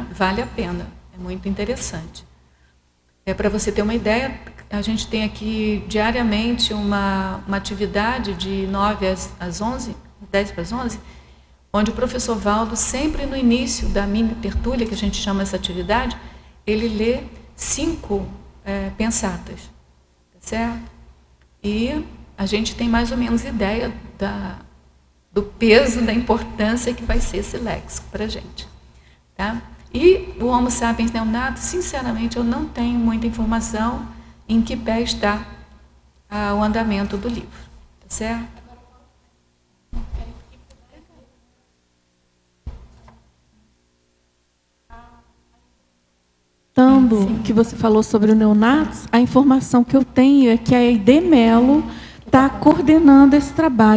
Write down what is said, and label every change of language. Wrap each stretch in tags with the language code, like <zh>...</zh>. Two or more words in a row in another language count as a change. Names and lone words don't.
<pt>Vale a pena, é muito interessante. Para você ter uma ideia, a gente tem aqui diariamente uma atividade de 9 às 11, 10 para as 11, onde o professor Valdo, sempre no início da mini tertúlia, que a gente chama essa atividade, ele lê 5 pensatas, tá certo? E a gente tem mais ou menos ideia do peso, da importância que vai ser esse léxico para a gente. Tá? E o Homo sapiens neonatus, sinceramente, eu não tenho muita informação em que pé está o andamento do livro. Tá certo? Que você falou sobre o neonatos, a informação que eu tenho é que a Aide Mello está coordenando esse trabalho.</pt>